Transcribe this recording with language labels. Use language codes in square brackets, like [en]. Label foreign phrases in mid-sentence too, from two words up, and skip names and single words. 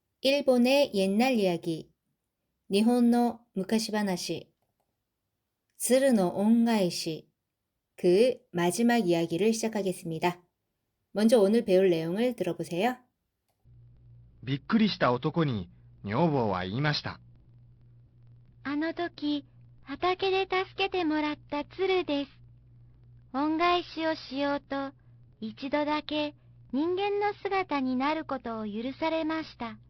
[ko] 일본의 옛날 이야기, [ja] 日本の昔話, 鶴の恩返し, [ko] 그 마지막 이야기를 시작하겠습니다. 먼저 오늘 배울 내용을 들어보세요. [ja] びっくりした男に女房は言いました。あの時、畑で助けてもらった鶴です。恩返しをしようと、一度だけ人間の姿になることを許されました。